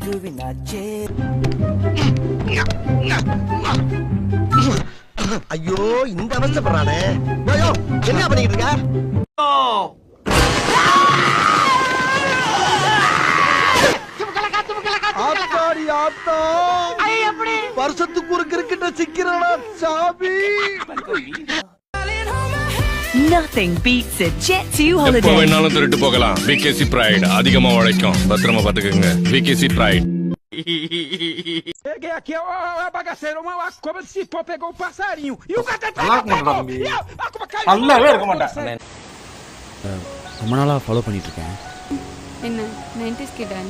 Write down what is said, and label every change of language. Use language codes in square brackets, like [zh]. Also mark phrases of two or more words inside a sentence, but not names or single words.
[ta] ஐயோ, இந்த அவஸ்தைப்படுறானே. ஐயோ, என்ன பண்ணிக்கிட்டு இருக்க? வருஷத்துக்கு ஒரு கிரிக்கெட்ட சிக்கிறடா சாமி. [en] Nothing beats a Jet2 holiday. எப்போ வேணாலும் திருட்டு போகலாம். விகேசி பிரைட் அதிகமா உழைக்கும். பத்திரமா பாத்துக்கோங்க. விகேசி பிரைட். [pt] Cheguei aqui, ó, bagaceiro, uma cobra de cipó pegou o passarinho. E o gato pegou. [ta] நல்லாவே இருக்க மாட்டேன். ரொம்ப நாளா ஃபாலோ பண்ணிட்டு இருக்கேன். என்ன 90s கிட் நீ?